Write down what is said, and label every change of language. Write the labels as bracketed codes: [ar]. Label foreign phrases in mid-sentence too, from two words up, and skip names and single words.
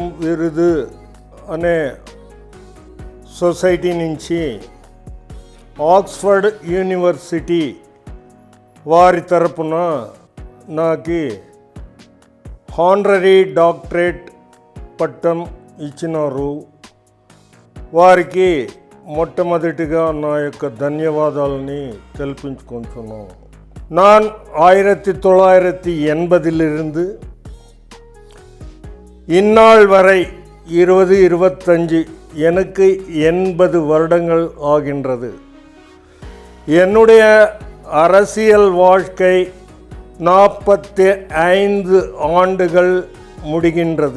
[te] విరుదు అనే సొసైటీ నుంచి ఆక్స్ఫర్డ్ యూనివర్సిటీ వారి తరపున నాకు [en] Honorary doctorate [te] పట్టం ఇచ్చినారు. వారికి మొట్టమొదటిగా నా యొక్క ధన్యవాదాలని తెలిపించుకుంటున్నాను. [ta] நான் 1980 இந்நாள் வரை 2025 எனக்கு 80 வருடங்கள் ஆகின்றது. என்னுடைய அரசியல் வாழ்க்கை 45 ஆண்டுகள் முடிகின்றது.